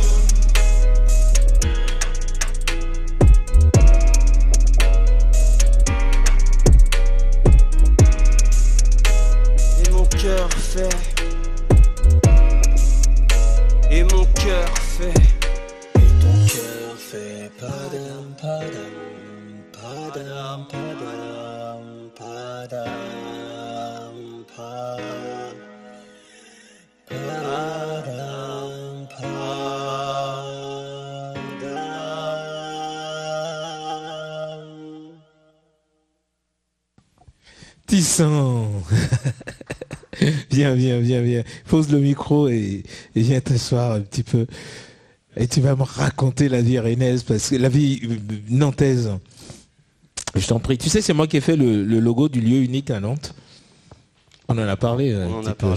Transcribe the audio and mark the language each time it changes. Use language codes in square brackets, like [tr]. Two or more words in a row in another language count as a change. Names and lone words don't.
[fr] Et mon cœur fait. Et mon cœur fait. Cœur fait padam padam, padam padam, padam padam, padam padam. Tissant. Viens. Pose le micro et viens t'asseoir un petit peu. Et tu vas me raconter la vie rennaise, parce que la vie nantaise. Je t'en prie. Tu sais, c'est moi qui ai fait le logo du lieu unique à Nantes. On en a parlé un petit peu.